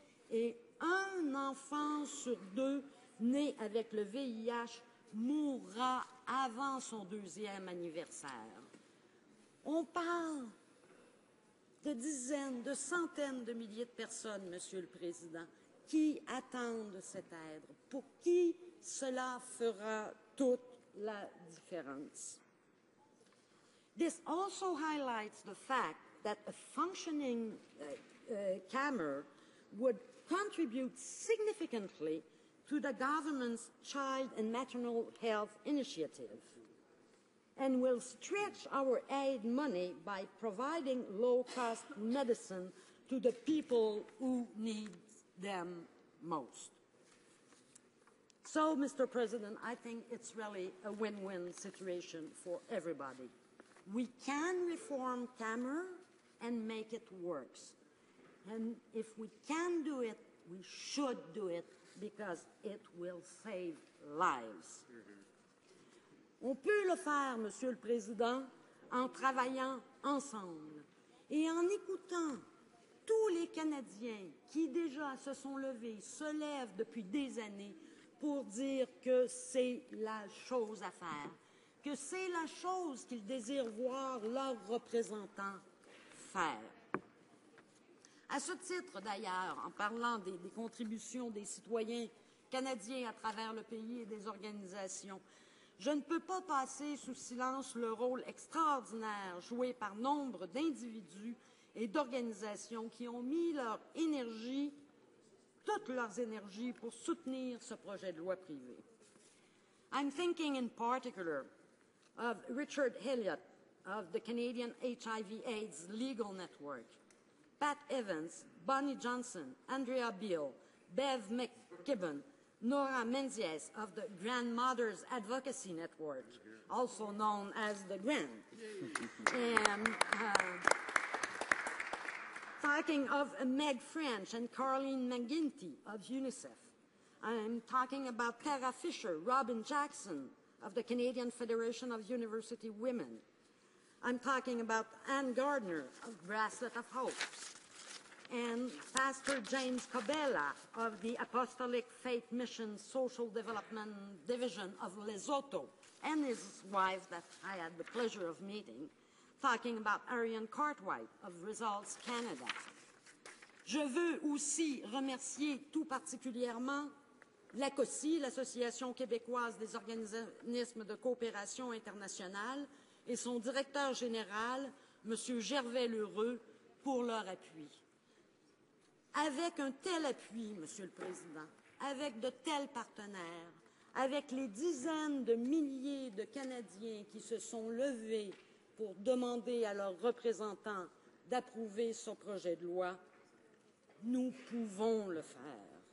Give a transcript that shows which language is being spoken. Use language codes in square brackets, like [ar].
[fr] Et un enfant sur deux né avec le VIH mourra avant son 2e anniversaire. On parle de dizaines, de centaines de milliers de personnes, Monsieur le Président, qui attendent cette aide, pour qui cela fera toute la différence. [en] This also highlights the fact that a functioning CAMR would contribute significantly to the government's Child and Maternal Health Initiative and will stretch our aid money by providing low-cost medicine to the people who need them most. So, Mr. President, I think it's really a win-win situation for everybody. We can reform CAMR and make it work. And if we can do it, we should do it because it will save lives. On peut le faire, Monsieur le Président, en travaillant ensemble et en écoutant tous les Canadiens qui déjà se sont levés, se lèvent depuis des années pour dire que c'est la chose à faire, que c'est la chose qu'ils désirent voir leurs représentants faire. À ce titre, d'ailleurs, en parlant des contributions des citoyens canadiens à travers le pays et des organisations, je ne peux pas passer sous silence le rôle extraordinaire joué par nombre d'individus et d'organisations qui ont mis leur énergie, toutes leurs énergies, pour soutenir ce projet de loi privé. I'm thinking in particular of Richard Elliott of the Canadian HIV/AIDS Legal Network, Pat Evans, Bonnie Johnson, Andrea Beale, Bev McKibben, Nora Menzies of the Grandmothers Advocacy Network, also known as the GRAND, and talking of Meg French and Carleen McGinty of UNICEF. I'm talking about Tara Fisher, Robin Jackson of the Canadian Federation of University Women. I'm talking about Ann Gardner of Bracelet of Hope, and Pastor James Cobella of the Apostolic Faith Mission Social Development Division of Lesotho, and his wife that I had the pleasure of meeting, talking about Ariane Cartwright of Results Canada. [fr] Je veux aussi remercier tout particulièrement l'ACOSI, l'Association québécoise des organismes de coopération internationale, et son directeur général, M. Gervais Lheureux, pour leur appui. Avec un tel appui, Monsieur le Président, avec de tels partenaires, avec les dizaines de milliers de Canadiens qui se sont levés pour demander à leurs représentants d'approuver ce projet de loi, nous pouvons le faire.